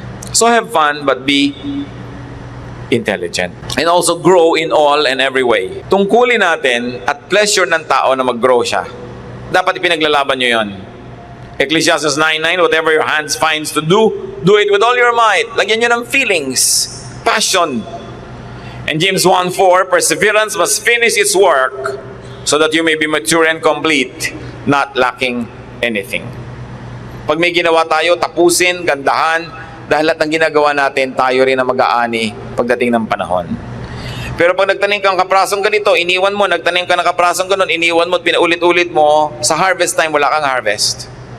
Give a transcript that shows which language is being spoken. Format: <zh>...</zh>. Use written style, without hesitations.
<en>So have fun, but be intelligent. And also grow in all and every way.</en> <tl>Tungkulin natin at pleasure ng tao na mag-grow siya. Dapat ipinaglalaban nyo yun.</tl> <en>Ecclesiastes 9:9, whatever your hands finds to do, do it with all your might.</en> <tl>Lagyan nyo ng feelings, passion.</tl> <en>And James 1:4, perseverance must finish its work so that you may be mature and complete, not lacking anything.</en> <tl>Pag may ginawa tayo, tapusin, gandahan, dahil lahat ng ginagawa natin, tayo rin ang mag-aani pagdating ng panahon. Pero pag nagtanim kang kaprasong ganito, iniwan mo, nagtanim ka ng kaprasong ganon, iniwan mo at pinaulit-ulit mo, sa harvest time, wala kang harvest.</tl>